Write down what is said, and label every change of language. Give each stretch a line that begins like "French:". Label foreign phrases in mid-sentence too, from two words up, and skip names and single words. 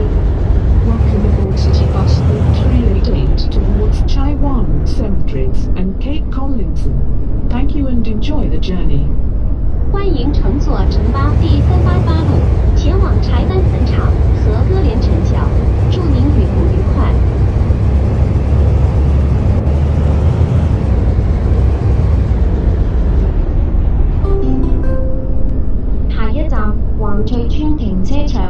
English: Welcome aboard City Bus 388 towards Chaiwan Cemeteries and Cape Collinson. Thank you and enjoy the journey.
Cantonese: 歡迎乘坐城巴第388路前往柴灣墳場和歌連臣角，祝您旅途愉快。黃翠村停車場。